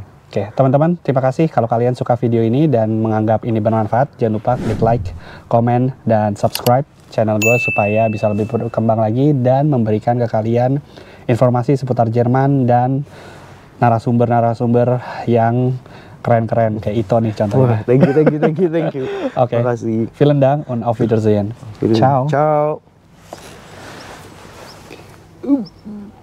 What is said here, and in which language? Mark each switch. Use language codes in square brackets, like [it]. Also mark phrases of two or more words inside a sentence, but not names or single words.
[id] Oke, teman-teman, terima kasih kalau kalian suka video ini dan menganggap ini bermanfaat. Jangan lupa klik like, komen, dan [en] subscribe channel [id] gue supaya bisa lebih berkembang lagi dan memberikan ke kalian informasi seputar Jerman dan narasumber-narasumber yang keren-keren kayak Ito nih contohnya. Wah, [en] thank you. [id] Oke. Terima kasih. [de] Vielen Dank und auf Wiedersehen. Ciao. Ciao.